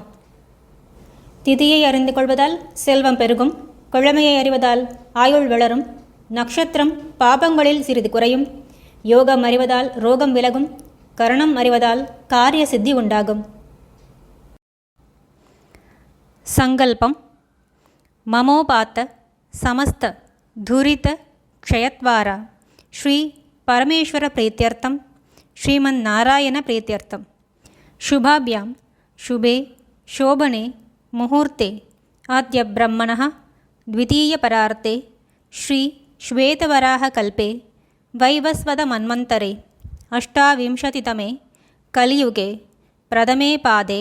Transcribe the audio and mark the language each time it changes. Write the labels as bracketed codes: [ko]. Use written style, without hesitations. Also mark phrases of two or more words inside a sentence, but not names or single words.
[ta] திதியை அறிந்து கொள்வதால் செல்வம் பெருகும், கிழமையை அறிவதால் ஆயுள் வளரும், நட்சத்திரம் பாபங்களில் சிறிது குறையும், யோகம் அறிவதால் ரோகம் விலகும், கரணம் அறிவதால் காரிய சித்தி உண்டாகும். [sa] संकल्पः ममोपात्त समस्त दुरित क्षयद्वारा श्री परमेश्वर प्रीत्यर्थं श्रीमन् नारायण प्रीत्यर्थं शुभाभ्यां शुभे शोभने मुहूर्ते अद्य ब्रह्मणः द्वितीयपरार्ते श्री श्वेतवराहकल्पे वैवस्वतमन्वन्तरे 28तमे कलियुगे प्रथमे पादे